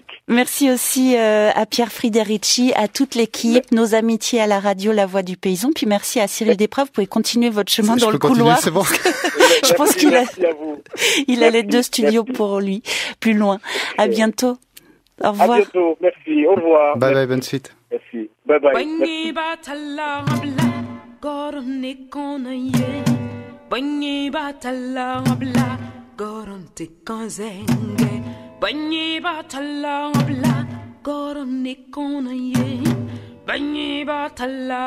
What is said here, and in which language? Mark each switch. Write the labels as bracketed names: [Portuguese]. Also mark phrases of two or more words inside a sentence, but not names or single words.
[French] Merci aussi à Pierre Frédérici, à toute l'équipe, nos amitiés à la radio La Voix du Paysan. Puis merci à Cyril Despreuves. Vous pouvez continuer votre chemin dans le couloir. C'est bon. Je pense qu'il a les 2 studios pour lui, plus loin. À bientôt. Au revoir. À bientôt. Merci. Au revoir. Bye bye, bonne suite. Merci. Bye bye. Merci. Banyi batala bla goron nikona ye banyi batala